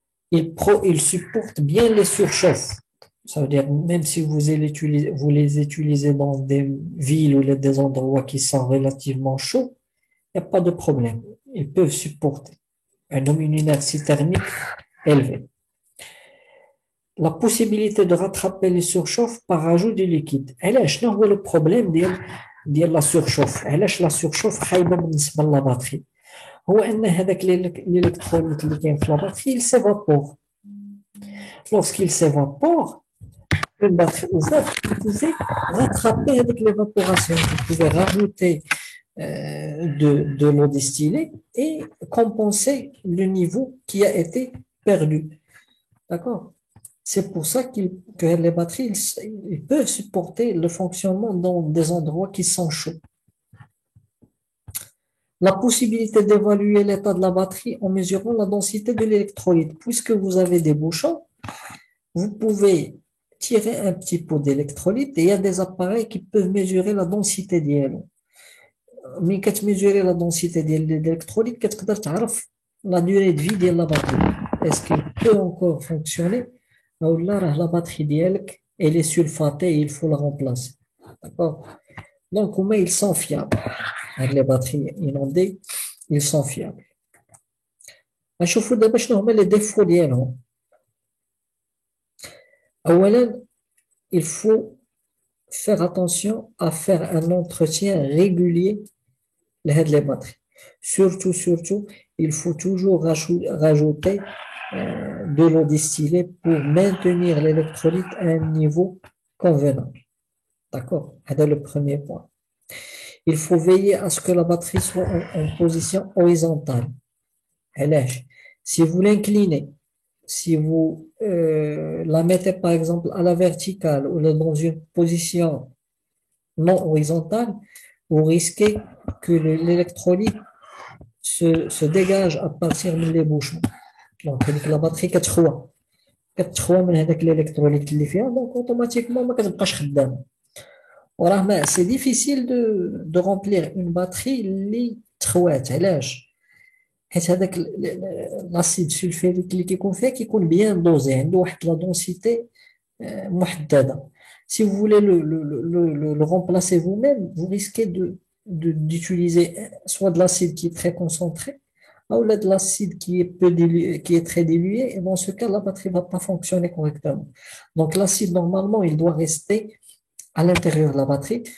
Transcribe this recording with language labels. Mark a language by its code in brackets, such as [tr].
[fr] Ils supportent bien les surchauffes. Ça veut dire, même si vous les utilisez dans des villes ou des endroits qui sont relativement chauds, il n'y a pas de problème. Ils peuvent supporter une inertie thermique élevée. La possibilité de rattraper les surchauffes par ajout de liquide. [ar] علاش شنو هو le problème ديال la surchauffe؟ علاش la surchauffe خايبة بالنسبة لا batterie؟ هو أن هذاك l'électrolyte اللي كاين في la batterie [fr] il s'évapore. Lorsqu'il s'évapore, une batterie ouverte, vous pouvez rattraper avec l'évaporation. Vous pouvez rajouter de l'eau distillée et compenser le niveau qui a été perdu. D'accord? C'est pour ça que les batteries ils peuvent supporter le fonctionnement dans des endroits qui sont chauds. La possibilité d'évaluer l'état de la batterie en mesurant la densité de l'électrolyte. Puisque vous avez des bouchons, vous pouvez tirer un petit pot d'électrolyte et il y a des appareils qui peuvent mesurer la densité d'elle. Mais quand mesurer la densité de l'électrolyte, tu peux savoir la durée de vie de la batterie. Est-ce qu'il peut encore fonctionner? Ou là, la batterie d'elle, elle est sulfatée et il faut la remplacer. D'accord? Donc, ils sont fiables. Avec les batteries inondées, ils sont fiables. [ar] نشوفوا دابا شنو هما les défauts ديالهم. [fr] أولاً, il faut faire attention à faire un entretien régulier les batteries. Surtout, il faut toujours rajouter de l'eau distillée pour maintenir l'électrolyte à un niveau convenable. D'accord? C'est le premier point. Il faut veiller à ce que la batterie soit en position horizontale. Si vous l'inclinez, si vous la mettez par exemple à la verticale ou dans une position non horizontale, vous risquez que l'électrolyte se dégage à partir des bouchons. [ar] Donc, la batterie كتخوى من هذاك l'électrolyte اللي فيها, [fr] donc automatiquement [ar] ما كتبقاش خدامه. [fr] وراه c'est difficile de remplir une batterie [ar] اللي تخوات. علاش؟ حيت هذاك l'acide sulfurique اللي كيكون فيها كيكون [fr] bien dosé, [ar] عنده واحد la densité محددة. [fr] Si vous voulez le remplacer vous-même, vous risquez d'utiliser soit de l'acide qui est très concentré, ou de l'acide qui est très dilué, et dans ce cas, la batterie ne va pas fonctionner correctement. Donc, l'acide, normalement, il doit rester à l'intérieur de la batterie.